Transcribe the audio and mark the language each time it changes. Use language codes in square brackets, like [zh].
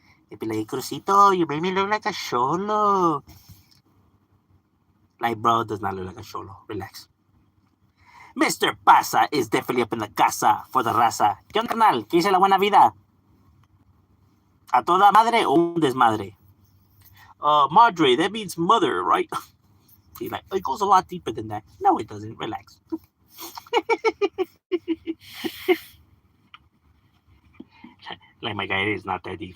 [en] Y be like, Crucito, you made me look like a cholo. Like, bro, does not look like a cholo. Relax. Mr. Pasa is definitely up in the casa for the raza. [es] ¿Qué onda, carnal? ¿Qué dice la buena vida? ¿A toda madre o un desmadre? [en] Madre, that means mother, right? He's like, it goes a lot deeper than that. No, it doesn't. Relax. Like, my guy, it is not that deep.